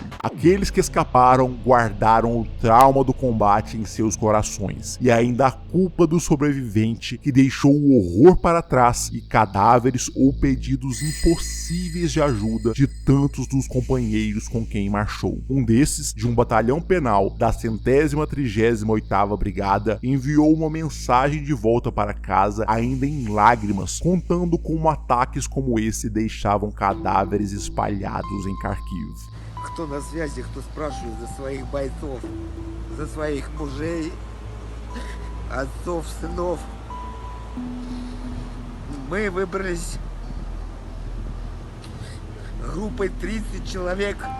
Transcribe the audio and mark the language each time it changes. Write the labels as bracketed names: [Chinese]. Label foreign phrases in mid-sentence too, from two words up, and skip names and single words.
[Portuguese] Aqueles que escaparam guardaram o trauma do combate em seus corações e ainda a culpa do sobrevivente que deixou o horror para trás e cadáveres ou pedidos impossíveis de ajuda de tantos dos companheiros com quem marchou. Um desses, de um batalhão penal da 138ª Brigada, enviou uma mensagem de volta para casa ainda em lágrimas, contando como ataques como esse deixavam cadáveres espalhados em Kharkiv. [Russian] Кто на связи, кто спрашивает за своих бойцов, за своих мужей, отцов, сынов. Мы выбрались группой 30 человек.